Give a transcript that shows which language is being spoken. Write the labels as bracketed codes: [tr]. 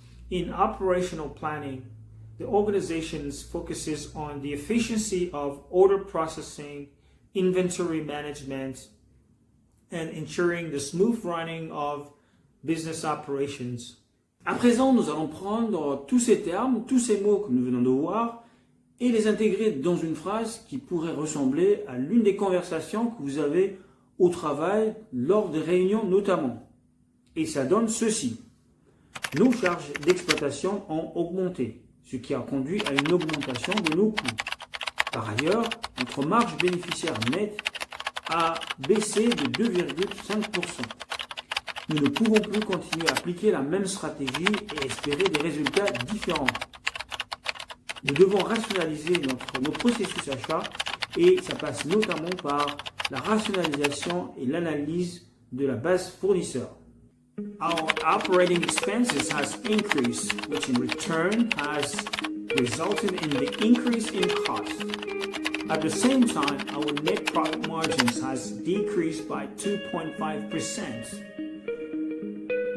[en] In operational planning, the organization focuses on the efficiency of order processing, inventory management, and ensuring the smooth running of business operations. [fr] À présent, nous allons prendre tous ces termes, tous ces mots que nous venons de voir, et les intégrer dans une phrase qui pourrait ressembler à l'une des conversations que vous avez au travail, lors des réunions notamment. Et ça donne ceci. Nos charges d'exploitation ont augmenté, ce qui a conduit à une augmentation de nos coûts. Par ailleurs, notre marge bénéficiaire nette a baissé de 2,5%. Nous ne pouvons plus continuer à appliquer la même stratégie et espérer des résultats différents. Nous devons rationaliser nos processus achats et ça passe notamment par la rationalisation et l'analyse de la base fournisseur. [en] Our operating expenses has increased, which in return has resulted in the increase in cost. At the same time, our net profit margins has decreased by 2.5%.